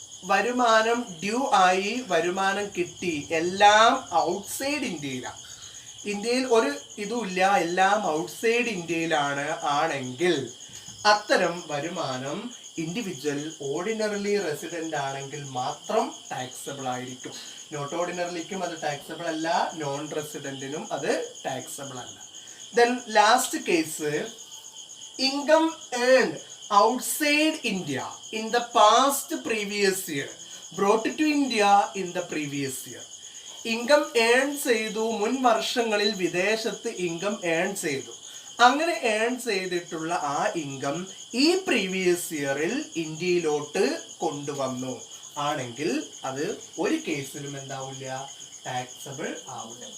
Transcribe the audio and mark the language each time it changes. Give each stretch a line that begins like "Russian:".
Malayalam: വരുമാനം ഡ്യൂ ആയി വരുമാനം കിട്ടി, എല്ലാം ഔട്ട്സൈഡ് ഇന്ത്യയിലാണ്, ഇന്ത്യയിൽ ഒരു ഇതുമില്ല, എല്ലാം ഔട്ട്സൈഡ് ഇന്ത്യയിലാണ് ആണെങ്കിൽ അത്തരം വരുമാനം ഇൻഡിവിജ്വൽ ഓർഡിനറിലി റെസിഡൻ്റ് ആണെങ്കിൽ മാത്രം ടാക്സബിൾ ആയിരിക്കും. നോട്ട് ഓർഡിനറിലിക്കും അത് ടാക്സബിൾ അല്ല, നോൺ റെസിഡൻറ്റിനും അത് ടാക്സബിൾ അല്ല.
English: Then last case, income earned outside India in the past previous year brought to India in the previous year.
Malayalam: Income earn ചെയ്തു, മുൻ വർഷങ്ങളിൽ വിദേശത്ത് ഇൻകം ഏൺ ചെയ്തു, അങ്ങനെ ഏൺ ചെയ്തിട്ടുള്ള ആ ഇൻകം ഈ പ്രീവിയസ് ഇയറിൽ ഇന്ത്യയിലോട്ട് കൊണ്ടുവന്നു ആണെങ്കിൽ അത് ഒരു കേസിലും എന്താവില്ല, ടാക്സബിൾ ആവില്ല.